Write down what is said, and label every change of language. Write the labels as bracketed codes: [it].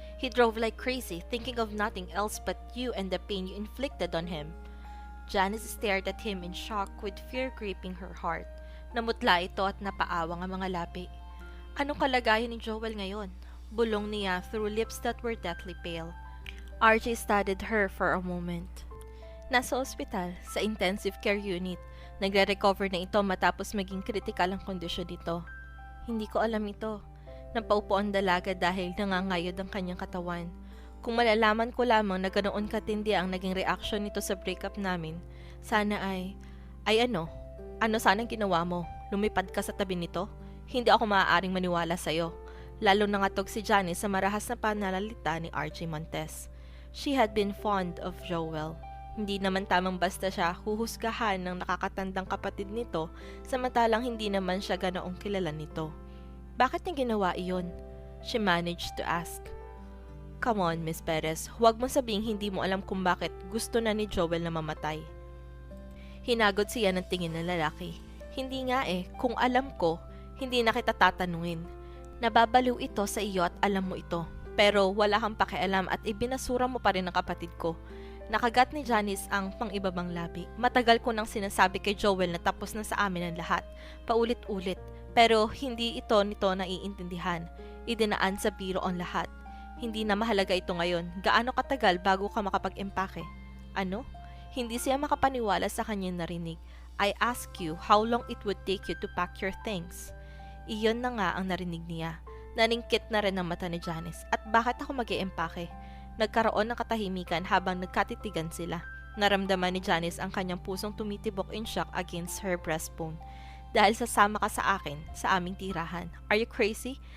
[en] He drove like crazy, thinking of nothing else but you and the pain you inflicted on him. Janice stared at him in shock with fear gripping her heart. [tl] Namutla ito at napaawang ang mga labi. Anong kalagayan ni Joel ngayon? Bulong niya [en] through lips that were deathly pale. RJ studied her for a moment. [tl] Nasa ospital, sa intensive care unit. Nagre-recover na ito matapos maging kritikal ang kondisyon nito. Hindi ko alam ito. Napaupo ang dalaga dahil nangangayod ang kanyang katawan. Kung malalaman ko lamang na ganoon katindi ang naging reaction nito sa breakup namin, sana ay ano sanang ginawa mo? Lumipad ka sa tabi nito? Hindi ako maaaring maniwala sa'yo. Lalo nangatog si Janice sa marahas na pananalita ni RJ Montes. [en] She had been fond of Joel. [tl] Hindi naman tamang basta siya huhusgahan ng nakakatandang kapatid nito samantalang hindi naman siya ganoong kilala nito. Bakit niya ginawa iyon? [en] She managed to ask. Come on, Miss Perez, [tl] huwag mo sabing hindi mo alam kung bakit gusto na ni Joel na mamatay. Hinagod siya ng tingin ng lalaki. Hindi nga kung alam ko, hindi na kita tatanungin. Nababaliw ito sa iyo at alam mo ito. Pero wala kang pakialam at ibinasura mo pa rin ang kapatid ko. Nakagat ni Janice ang pang-ibabang labi. Matagal ko nang sinasabi kay Joel na tapos na sa amin ang lahat. Paulit-ulit. Pero hindi nito naiintindihan. Idinaan sa biro ang lahat. Hindi na mahalaga ito ngayon. Gaano katagal bago ka makapag-empake? Ano? Hindi siya makapaniwala sa kanyang narinig. [en] I ask you how long it would take you to pack your things. [tl] Iyon na nga ang narinig niya. Naningkit na rin ang mata ni Janice. At bakit ako mag-iempake? Nagkaroon ng katahimikan habang nagkatitigan sila. Naramdaman ni Janice ang kanyang pusong tumitibok [en] in shock against her breastbone. [tl] Dahil sasama ka sa akin, sa aming tirahan. [en] Are you crazy?